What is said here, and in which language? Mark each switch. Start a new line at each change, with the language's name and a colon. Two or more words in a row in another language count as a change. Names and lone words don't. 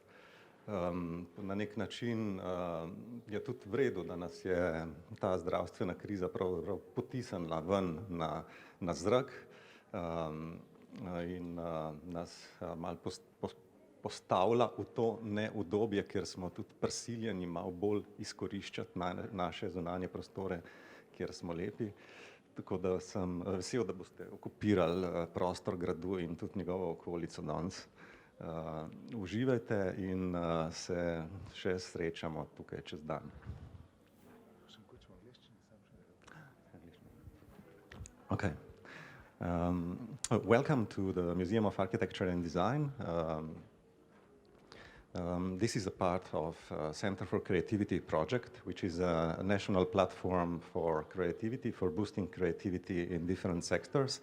Slovenian: Na nek način je tudi v redu, da nas je ta zdravstvena kriza pravzaprav potisnila ven na zrak in nas malo postavlja v to neudobje, ker smo tudi prisiljeni malo bolj izkoriščati naše zunanje prostore, kjer smo lepi. Tako da sem vesel, da boste okupirali prostor gradu in tudi njegovo okolico danes. Uživajte in se še srečamo tukaj čez dan.
English: Okay. Welcome to the Museum of Architecture and Design. This is a part of Center for Creativity project, which is a national platform for creativity, for boosting creativity in different sectors.